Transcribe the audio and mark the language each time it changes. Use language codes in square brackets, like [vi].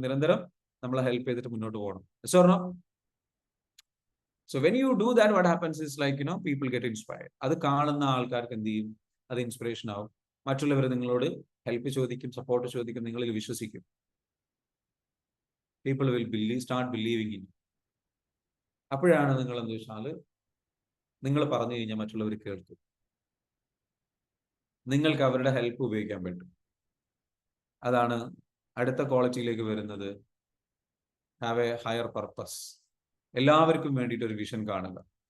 [ml] നിരന്തരം നമ്മളെ ഹെൽപ്പ് ചെയ്തിട്ട് മുന്നോട്ട് പോകണം. [en] So when you do that, what happens is people get inspired. [ml] അത് കാണുന്ന ആൾക്കാർക്ക് എന്ത് ചെയ്യും? അത് ഇൻസ്പിറേഷൻ ആവും. മറ്റുള്ളവർ നിങ്ങളോട് ഹെൽപ്പ് ചോദിക്കും, സപ്പോർട്ട് ചോദിക്കും, നിങ്ങളിൽ വിശ്വസിക്കും. [en] People will start believing in you. [ml] അപ്പോഴാണ് നിങ്ങൾ എന്താ വെച്ചാൽ നിങ്ങൾ പറഞ്ഞു കഴിഞ്ഞാൽ മറ്റുള്ളവർ കേൾക്കും. നിങ്ങൾക്ക് അവരുടെ ഹെൽപ്പ് ഉപയോഗിക്കാൻ പറ്റും. അതാണ് അടുത്ത ക്വാളിറ്റിയിലേക്ക് വരുന്നത്. [en] Have a higher purpose. [ml] എല്ലാവർക്കും വേണ്ടിയിട്ട് ഒരു വിഷൻ കാണുക.